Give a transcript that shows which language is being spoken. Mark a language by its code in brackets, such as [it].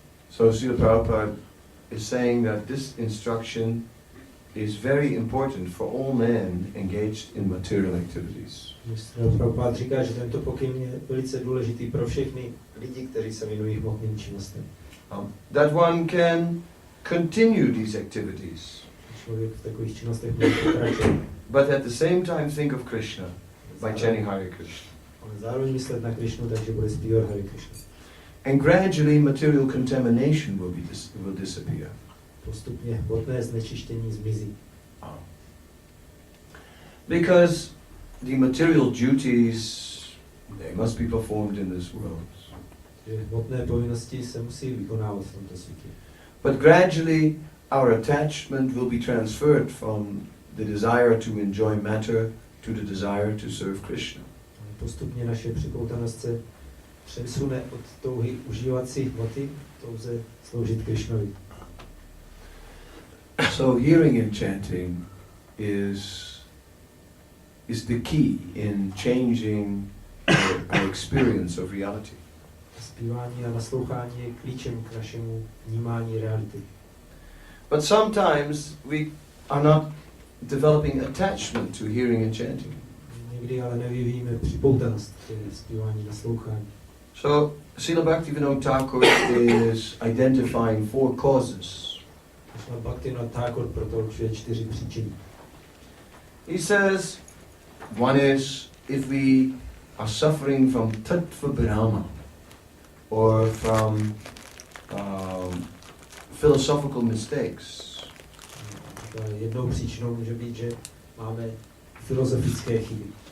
[en] So Srila Prabhupada is saying that this instruction is very important for all men engaged in material activities. [cs] Prabhupada říká, že tento pokyn je velice důležitý pro všechny lidi, kteří se věnují hmotným činnostem. [en] That one can continue these activities. [cs] Člověk v takových činnostech může pokračovat. [en] But at the same time think of Krishna by chanting Hare Krishna. [cs] Ale zároveň myslet na Krishnu, takže bude zpívat Hare Krishna. [en] And gradually material contamination will disappear. [cs] Postupně hmotné znečištění zmizí. [en] Because the material duties, they must be performed in this world. [cs] Hmotné povinnosti se musí vykonávat v tomto světě. [en] But gradually our attachment will be transferred from the desire to enjoy matter to the desire to serve Krishna. [cs] Postupně naše připoutanost se přesune od touhy užívat si hmoty k touze sloužit Krishnovi. [en] So hearing and chanting is the key in changing our experience of reality. [cs] Zpívání a naslouchání je klíčem k našemu vnímání reality. [en] But sometimes we are not developing attachment to hearing and chanting. [cs] Někdy ale nevyvíjíme připoutanost k zpívání a naslouchání. [en] So Srila Bhaktivinoda Thakur is identifying 4 causes. [cs] Bhaktivinoda Thakur proto určuje 4 příčiny. [en] He says, one is if we are suffering from tattva brahma or from philosophical mistakes. [cs] Jednou příčinou může být, že máme filozofické chyby.